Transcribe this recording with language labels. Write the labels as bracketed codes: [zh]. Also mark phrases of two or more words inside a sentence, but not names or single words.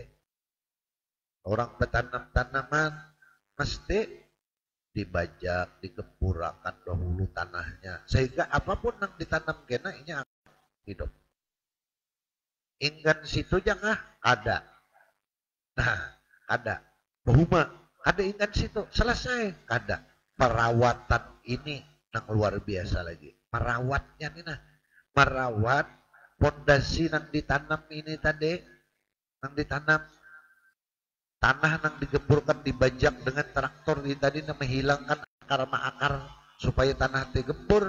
[id] Orang bertanam tanaman mesti dibajak, dikepurakan dahulu tanahnya, sehingga apapun yang ditanam kena ini akan hidup. [bjn] Inggan situ jangan ada. Nah, ada. Bahuma, ada inggan situ. Selesai. Ada. [id] Perawatan ini yang luar biasa lagi. Merawatnya nih nah. Merawat pondasi yang ditanam ini tadi. Yang ditanam. Tanah yang digemburkan, dibajak dengan traktor ini tadi yang menghilangkan akar-akar supaya tanah digembur.